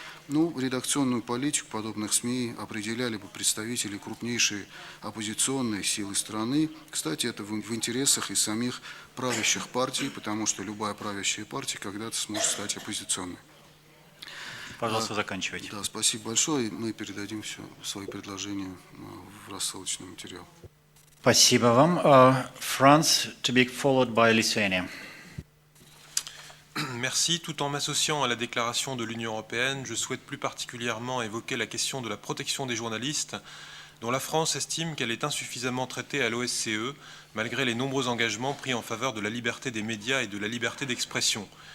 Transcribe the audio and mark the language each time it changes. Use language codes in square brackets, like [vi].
[ru] Ну, редакционную политику подобных СМИ определяли бы представители крупнейшей оппозиционной силы страны. Кстати, это в интересах и самих правящих партий, потому что любая правящая партия когда-то сможет стать оппозиционной. Пожалуйста, заканчивайте. Да, спасибо большое. Мы передадим все свои предложения в рассылочный материал. Спасибо вам. [en] France, to be followed by Lithuania. [fr] Merci. Tout en m'associant à la déclaration de l'Union européenne, je souhaite plus particulièrement évoquer la question de la protection des journalistes, dont la France estime qu'elle est insuffisamment traitée à l'OSCE, malgré les nombreux engagements pris en faveur de la liberté des médias et de la liberté d'expression.